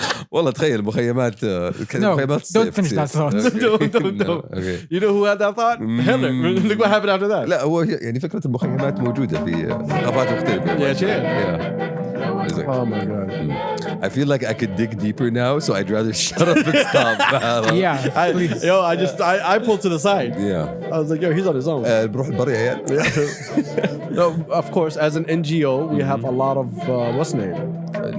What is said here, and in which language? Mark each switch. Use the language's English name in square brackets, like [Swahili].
[Arabic] والله تخيل مخيمات مخيمات [English] don't finish that thought. Don't. Okay. You know who had that thought? Hitler. Look what happened after that. [Arabic] لا هو يعني فكرة المخيمات موجودة في ثقافات مختلفة. [English] Yeah, shit. Yeah. It's like, Oh my God. I feel like I could dig deeper now, so I'd rather shut up and stop. Yeah, please. I pulled to the side. Yeah. I was like, yo, he's on his own. [Arabic] بروح البر يا عيال. [English] No, of course, as an NGO, we have a lot of, what's the name?